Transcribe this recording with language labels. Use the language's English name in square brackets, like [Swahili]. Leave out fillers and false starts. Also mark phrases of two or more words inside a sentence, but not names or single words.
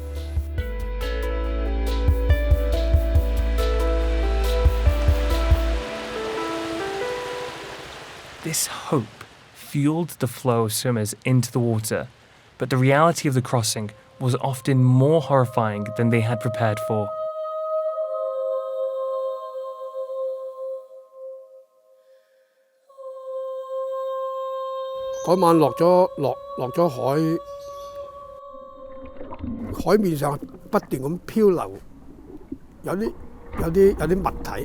[English] This hope fueled the flow of swimmers into the water, but the reality of the crossing was often more horrifying than they had prepared for. [Cantonese] 嗰晚落咗海，海面上不斷咁漂流，有啲物體。